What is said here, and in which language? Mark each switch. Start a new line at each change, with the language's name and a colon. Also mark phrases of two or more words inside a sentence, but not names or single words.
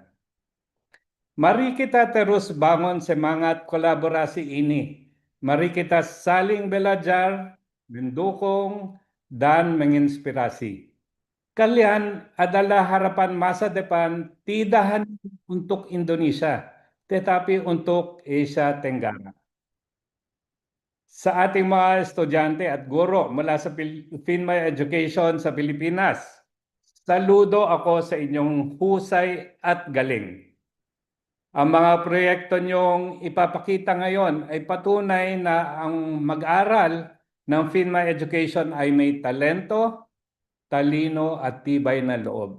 Indonesian: Mari kita terus bangun semangat kolaborasi ini. Mari kita saling belajar, mendukung, dan menginspirasi. Kalian adalah harapan masa depan tidak hanya untuk Indonesia, tetapi untuk Asia Tenggara.
Filipino: Sa ating mga estudyante at guro mula sa FINMA Education sa Pilipinas, saludo ako sa inyong husay at galing. Ang mga proyekto niyong ipapakita ngayon ay patunay na ang mag-aral ng FINMA Education ay may talento, talino at tibay na loob.